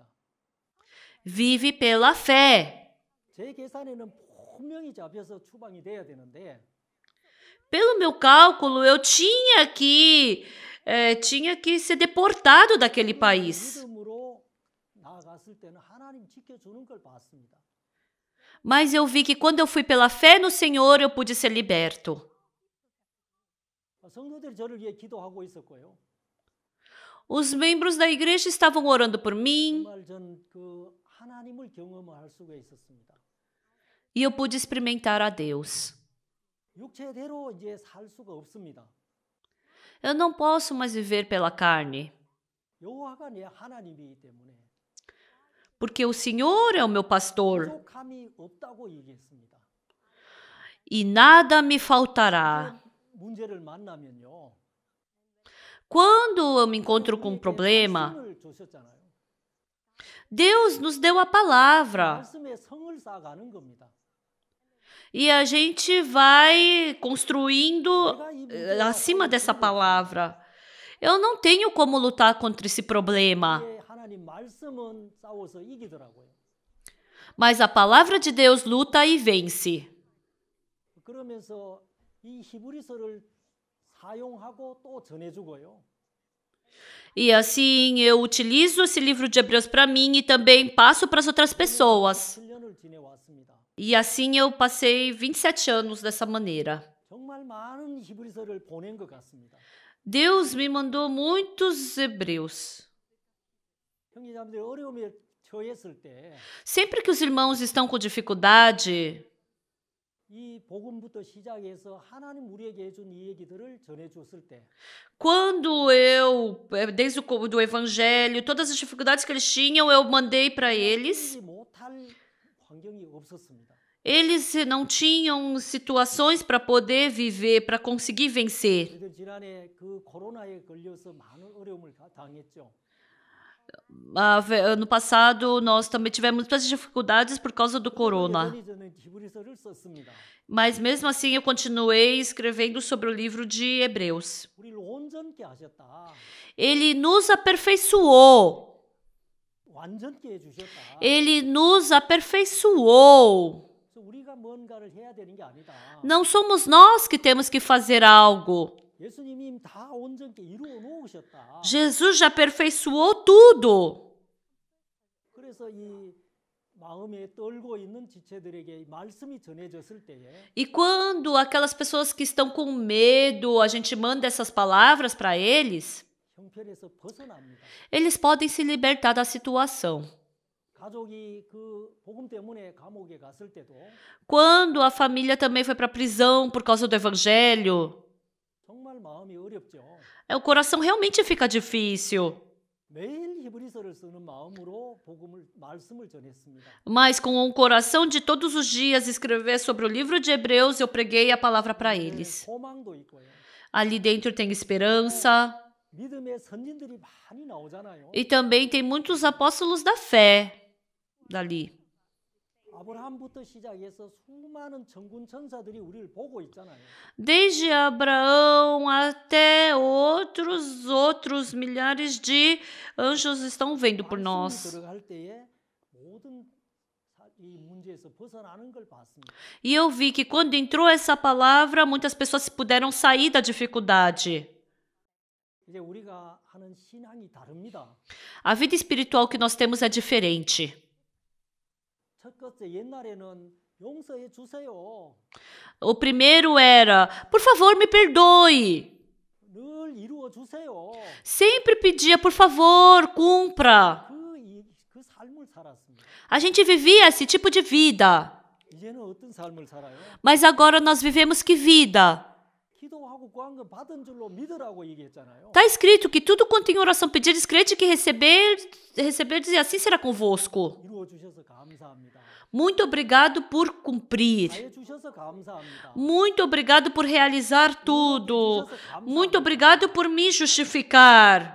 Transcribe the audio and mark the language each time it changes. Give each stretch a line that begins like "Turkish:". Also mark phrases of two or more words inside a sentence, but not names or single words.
Portuguese: Vive pela fé.
Korean: 제 계산에는 분명히 잡혀서 추방이 돼야 되는데
Portuguese: Pelo meu cálculo, eu tinha que ser deportado daquele país.
Korean: 믿음으로 나아갔을 때는 하나님 지켜주는 걸 봤습니다.
Portuguese: Mas eu vi que quando eu fui pela fé no Senhor, eu pude ser liberto.
Korean: 성도들이 저를 위해 기도하고 있었고요.
Portuguese: Os membros da igreja estavam orando por mim
Korean: 정말 전 그 하나님을 경험할 수가 있었습니다.
Portuguese: e eu pude experimentar a Deus.
Korean: 육체대로 이제 살 수가 없습니다.
Portuguese: Eu não posso mais viver pela carne,
Korean: 여호와가 내 하나님이기 때문에
Portuguese: porque o Senhor é o meu pastor
Korean: 부족함이 없다고 얘기했습니다.
Portuguese: e nada me faltará.
Korean: 문제를 만나면요.
Portuguese: Quando eu me encontro com um problema,
Korean: 말씀을 주셨잖아요.
Portuguese: Deus nos deu a palavra
Korean: 말씀에 성을 쌓아가는 겁니다.
Portuguese: e a gente vai construindo
Korean: 내가 이 문제와
Portuguese: acima
Korean: 싸울
Portuguese: dessa
Korean: 필요가
Portuguese: palavra. Eu não tenho como lutar contra esse problema,
Korean: 없습니다. 하나님 말씀은 싸워서 이기더라고요.
Portuguese: mas a palavra de Deus luta e vence.
Korean: 그러면서 이 히브리서를 사용하고 또 전해주고요.
Portuguese: E assim eu utilizo esse livro de Hebreus para mim e também passo para as outras pessoas.
Korean: 7년을 지내왔습니다.
Portuguese: E assim eu passei 27 anos dessa maneira.
Korean: 정말 많은 히브리서를 보낸 것 같습니다.
Portuguese: Deus me mandou muitos hebreus.
Korean: 형제자매들 어려움에 처했을 때
Portuguese: Sempre que os irmãos estão com dificuldade,
Korean: 이 복음부터 시작해서 하나님 우리에게 해준 이 얘기들을 전해줬을 때
Portuguese: quando desde o do evangelho, todas as dificuldades que eles tinham, eu mandei para eles.
Korean: 이기지 못할 환경이 없었습니다.
Portuguese: Eles não tinham situações para poder viver, para conseguir vencer.
Korean: 저희들 지난해 그 코로나에 걸려서 많은 어려움을 당했죠.
Portuguese: Ano passado, nós também tivemos muitas dificuldades por causa do corona.
Korean: 여전히 저는 히브리서를 썼습니다.
Portuguese: Mas mesmo assim, eu continuei escrevendo sobre o livro de Hebreus.
Korean: 우리를 온전케 하셨다.
Portuguese: Ele nos aperfeiçoou.
Korean: 완전케 해주셨다.
Portuguese: Ele nos aperfeiçoou.
Korean: 그래서 우리가 뭔가를 해야 되는 게 아니다.
Portuguese: Não somos nós que temos que fazer algo.
Korean: 예수님이 다 온전케 이루어 놓으셨다.
Portuguese: Jesus já aperfeiçoou tudo.
Korean: 그래서 이 마음에 떨고 있는 지체들에게 이 말씀이 전해졌을 때에
Portuguese: E quando aquelas pessoas que estão com medo, a gente manda essas palavras para eles,
Korean: 형편에서 벗어납니다.
Portuguese: eles podem se libertar da situação.
Korean: 가족이 그 복음 때문에 감옥에 갔을 때도
Portuguese: Quando a família também foi para a prisão por causa do evangelho,
Korean: 정말 마음이 어렵죠.
Portuguese: o coração realmente fica difícil.
Korean: 매일 히브리서를 쓰는 마음으로 말씀을 전했습니다.
Portuguese: Mas com o coração de todos os dias escrever sobre o livro de Hebreus, eu preguei a palavra para eles.
Korean: 소망도 있고요.
Portuguese: Ali dentro tem esperança
Korean: 믿음의 선진들이 많이 나오잖아요.
Portuguese: e também tem muitos apóstolos da fé dali.
Korean: 아브라함부터 시작해서 수많은 천군 천사들이 우리를 보고 있잖아요.
Portuguese: Desde Abraão até outros milhares de anjos estão vendo por
Korean: 말씀이
Portuguese: nós.
Korean: 들어갈 때에 모든 이 문제에서 벗어나는 걸 봤습니다.
Portuguese: E eu vi que quando entrou essa palavra, muitas pessoas puderam sair da dificuldade.
Korean: 이제 우리가 하는 신앙이 다릅니다.
Portuguese: A vida espiritual que nós temos é diferente.
Korean: 첫 번째 옛날에는 용서해 주세요.
Portuguese: O primeiro era, por favor, me perdoe.
Korean: 늘 이루어 주세요.
Portuguese: Sempre pedia, por favor, cumpra.
Korean: 그 삶을 살았습니다.
Portuguese: A gente vivia esse tipo de vida.
Korean: 이제는 어떤 삶을 살아요?
Portuguese: Mas agora nós vivemos que vida?
Korean: 기도하고 구한 거 받은 줄로 믿으라고 얘기했잖아요.
Portuguese: Está escrito que tudo quanto em oração pedirdes, crede que receberdes e assim será convosco.
Korean: 이루어 주셔서 감사합니다.
Portuguese: Muito obrigado por cumprir.
Korean: 해 주셔서 감사합니다.
Portuguese: Muito obrigado por realizar tudo. Muito obrigado por me justificar.